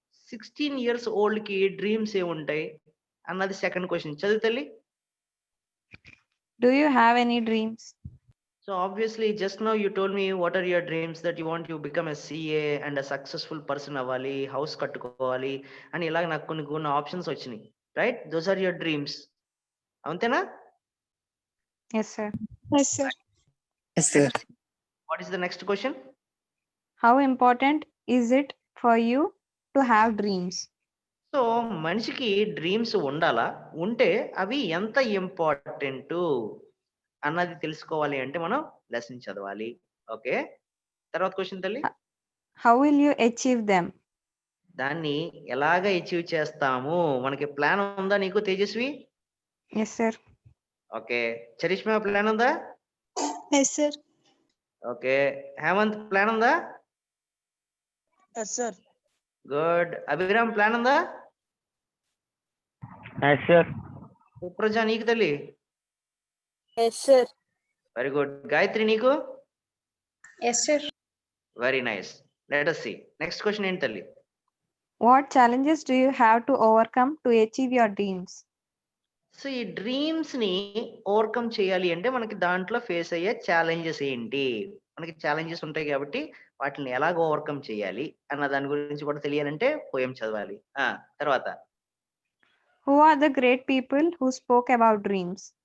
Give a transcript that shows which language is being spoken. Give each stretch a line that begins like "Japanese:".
English: 16 years old
Telugu: ki dreams ఏ ఉంటాయి అన్నది second question. చదువు తల్లి.
English: Do you have any dreams? So obviously, just now you told me what are your dreams, that you want to become a CA and a successful person
Telugu: అవ్వాలి, house కట్టుకోవాలి అని ఇలాగ నాకు కొన్ని ఆప్షన్స్ వచ్చినాయి, right?
English: those are your dreams,
Telugu: అంతేనా?
English: Yes, sir. Yes, sir. Yes, sir. What is the next question? How important is it for you to have dreams?
Telugu: So మనిషికి dreams ఉండాలా, ఉంటే అవి ఎంత ఇంపార్టెంట్ అన్నది తెలుసుకోవాలి అంటే మనం లెసన్ చదవాలి. ఓకే, తర్వాత క్వశ్చన్ తల్లి.
English: How will you achieve them?
Telugu: దాన్ని ఎలాగ అచీవ్ చేస్తాము, మనకి ప్లాన్ ఉందా నీకు Tejaswi?
English: Yes, sir.
Telugu: Okay, charisma plan ఉందా?
English: Yes, sir.
Telugu: Okay, Hemant plan ఉందా?
English: Yes, sir.
Telugu: Good. Abhiram plan ఉందా?
English: Yes, sir.
Telugu: సుప్రజ నీకు తల్లి?
English: Yes, sir.
Telugu: Very good. Gayatri నీకు? Yes, sir.
English: Very nice. Let us see. Next question
Telugu: ఏంటి తల్లి?
English: What challenges do you have to overcome to achieve your dreams?
Telugu: So ఈ dreams ని overcome చేయాలి అంటే మనకి దాంట్లో ఫేస్ అయ్యే ఛాలెంజెస్ ఏంటి? మనకి ఛాలెంజెస్ ఉంటాయి కాబట్టి వాటిని ఎలాగ ఓవర్కమ్ చేయాలి అన్న దాని గురించి కూడా తెలియాలంటే పోయం చదవాలి. తర్వాత
English: Who are the great people who spoke about dreams?